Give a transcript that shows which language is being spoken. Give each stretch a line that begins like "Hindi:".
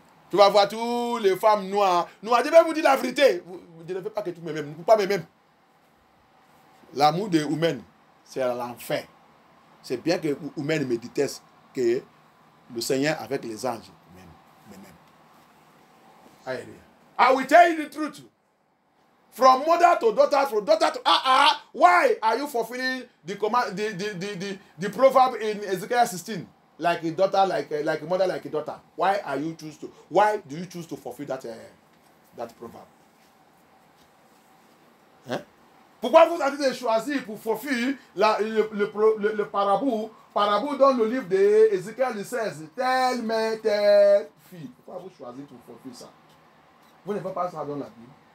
French: Tu vas voir toutes les femmes noires. Noires, je vais vous dire la vérité. Je ne veux pas que tu m'aimes. Pas m'aimer. L'amour de humain, c'est l'enfer. C'est bien que humain me déteste que le Seigneur avec les anges m'aime. Alléluia.
English: I will tell you the truth. From mother to daughter, from daughter to why are you fulfilling the command, the proverb in Ezekiel 16? Like a daughter, like a mother, like a daughter. Why do you choose to fulfill that proverb? Hein?
French: Pourquoi vous avez choisi pour fulfill le parabou dans le livre d'Ézéchiel 16, telle mère, telle fille? Pourquoi vous choisissez pour fulfill ça? Vous ne faites pas ça dans la Bible.